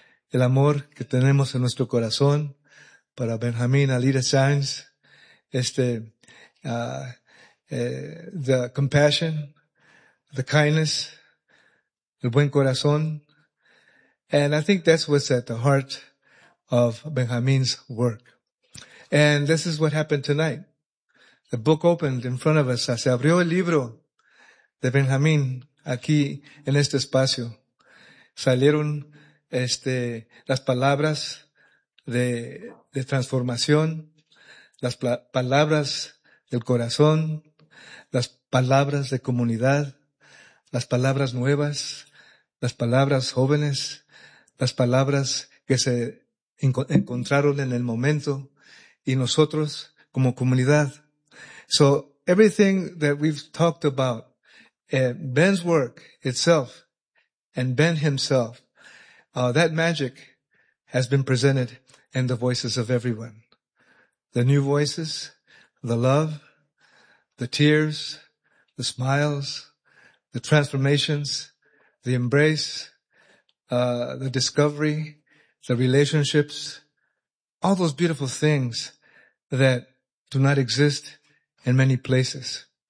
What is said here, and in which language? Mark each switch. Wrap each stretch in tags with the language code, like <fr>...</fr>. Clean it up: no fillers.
<es>El amor que tenemos en nuestro corazón para Benjamín, Alida Sainz,</es> <en>the compassion, the kindness,</en> <es>el buen corazón.</es> <en>And I think that's what's at the heart of Benjamín's work. And this is what happened tonight. The book opened in front of us.</en> <es>Se abrió el libro de Benjamín aquí en este espacio. Salieron las palabras de transformación, las palabras del corazón, las palabras de comunidad, las palabras nuevas, las palabras jóvenes, las palabras que se encontraron en el momento, y nosotros como comunidad.</es> <en>So everything that we've talked about, Ben's work itself and Ben himself, that magic has been presented in the voices of everyone. The new voices, the love, the tears, the smiles, the transformations, the embrace, the discovery, the relationships, all those beautiful things that do not exist in many places.</en>